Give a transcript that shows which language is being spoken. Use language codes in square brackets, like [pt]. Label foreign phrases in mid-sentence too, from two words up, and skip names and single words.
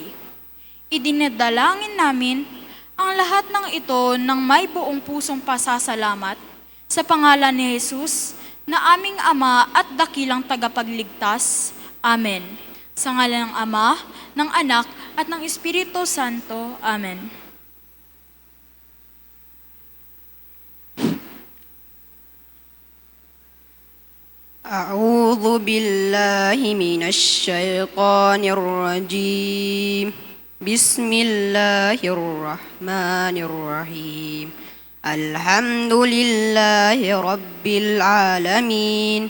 [tl] Idinadalangin namin ang lahat ng ito ng may buong pusong pasasalamat sa pangalan ni Jesus na aming Ama at dakilang tagapagligtas. Amen. Sa ngalan ng Ama, ng Anak, at ng Espiritu Santo. Amen. [ar] أعوذ بالله من الشيطان الرجيم بسم الله الرحمن الرحيم الحمد لله رب العالمين